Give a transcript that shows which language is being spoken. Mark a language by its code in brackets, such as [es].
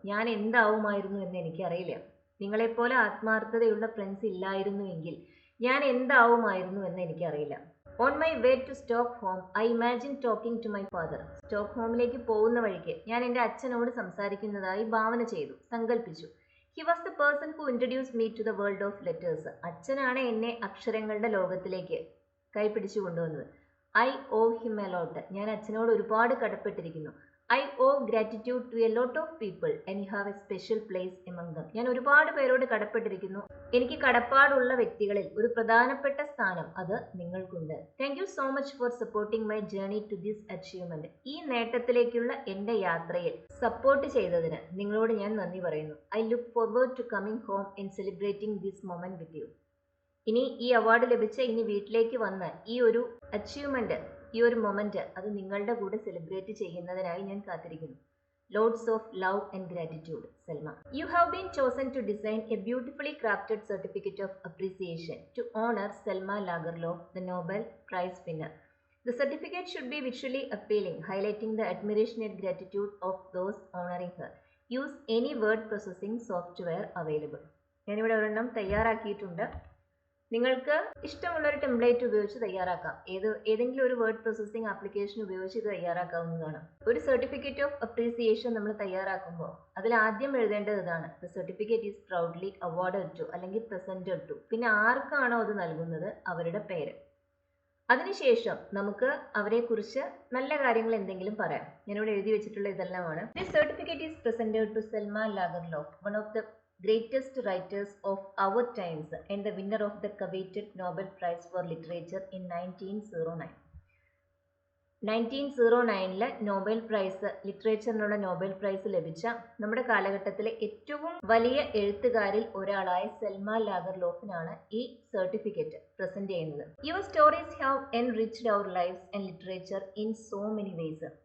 [ml] ഞാൻ എന്താവുമായിരുന്നു എന്ന് എനിക്കറിയില്ല. നിങ്ങളെപ്പോലെ ആത്മാർത്ഥതയുള്ള ഫ്രണ്ട്സ് ഇല്ലായിരുന്നുവെങ്കിൽ ഞാൻ എന്താവുമായിരുന്നു എന്ന് എനിക്കറിയില്ല. [en] On my way to Stockholm I imagine talking to my father. [ml] സ്റ്റോക്ക്ഹോമിലേക്ക് പോകുന്ന വഴിക്ക് ഞാൻ എൻ്റെ അച്ഛനോട് സംസാരിക്കുന്നതായി ഭാവന ചെയ്തു, സങ്കല്പിച്ചു. [en] He was the person who introduced me to the world of letters. [ml] അച്ഛനാണ് എന്നെ അക്ഷരങ്ങളുടെ ലോകത്തിലേക്ക് കൈപിടിച്ചു കൊണ്ടുവന്നത്. [en] I owe him a lot. [ml] ഞാൻ അച്ഛനോട് ഒരുപാട് കടപ്പെട്ടിരിക്കുന്നു. [en] I owe gratitude to a lot of people and you have a special place among them. [ml] ഞാൻ ഒരുപാട് പേരോട് കടപ്പെട്ടിരിക്കുന്നു. എനിക്ക് കടപ്പാടുള്ള വ്യക്തികളിൽ ഒരു പ്രധാനപ്പെട്ട സ്ഥാനം അത് നിങ്ങൾക്കുണ്ട്. [en] Thank you so much for supporting my journey to this achievement. [ml] ഈ നേട്ടത്തിലേക്കുള്ള എൻ്റെ യാത്രയിൽ സപ്പോർട്ട് ചെയ്തതിന് നിങ്ങളോട് ഞാൻ നന്ദി പറയുന്നു. [en] I look forward to coming home and celebrating this moment with you. [ml] ഇനി ഈ അവാർഡ് ലഭിച്ച ഇനി വീട്ടിലേക്ക് വന്ന് ഈ ഒരു അച്ചീവ്മെന്റ്, ഈ ഒരു മൊമെന്റ് അത് നിങ്ങളുടെ കൂടെ സെലിബ്രേറ്റ് ചെയ്യുന്നതിനായി ഞാൻ കാത്തിരിക്കുന്നു. [en] Lots of love and gratitude, Selma. You have been chosen to design a beautifully crafted certificate of appreciation to honour Selma Lagerlof, the Nobel prize winner. The certificate should be visually appealing, highlighting the admiration and gratitude of those honoring her. Use any word processing software available. [ml] ഞാനിവിടെ ഒരെണ്ണം തയ്യാറാക്കിയിട്ടുണ്ട്. നിങ്ങൾക്ക് ഇഷ്ടമുള്ള ഒരു template ഉപയോഗിച്ച് തയ്യാറാക്കാം. ഏതെങ്കിലും ഒരു വേർഡ് പ്രോസസ്സിംഗ് ആപ്ലിക്കേഷൻ ഉപയോഗിച്ച് ഇത് തയ്യാറാക്കാവുന്നതാണ്. ഒരു സർട്ടിഫിക്കറ്റ് ഓഫ് അപ്രീസിയേഷൻ നമ്മൾ തയ്യാറാക്കുമ്പോൾ അതിൽ ആദ്യം എഴുതേണ്ടത് ഇതാണ്: [en] the certificate is proudly awarded to, [ml] അല്ലെങ്കിൽ [en] Presented to. [ml] പിന്നെ ആർക്കാണോ അത് നൽകുന്നത് അവരുടെ പേര്. അതിനുശേഷം നമുക്ക് അവരെക്കുറിച്ച് നല്ല കാര്യങ്ങൾ എന്തെങ്കിലും പറയാം. ഞാനിവിടെ എഴുതി വെച്ചിട്ടുള്ള ഇതെല്ലാമാണ്. [en] This certificate is presented to Selma Lagerlof, one of the greatest writers of our times and the winner of the coveted Nobel Prize for Literature in 1909. [ml] 1909 Nobel prize, ലിറ്ററേച്ചറിനുള്ള Nobel prize ലഭിച്ച നമ്മുടെ കാലഘട്ടത്തിലെ ഏറ്റവും വലിയ എഴുത്തുകാരിൽ ഒരാളായ സെൽമ ലാഗർലോഫിനാണ് ഈ സർട്ടിഫിക്കറ്റ് പ്രസന്റ് ചെയ്യുന്നത്. [en] Your stories have enriched our lives and literature in so many ways.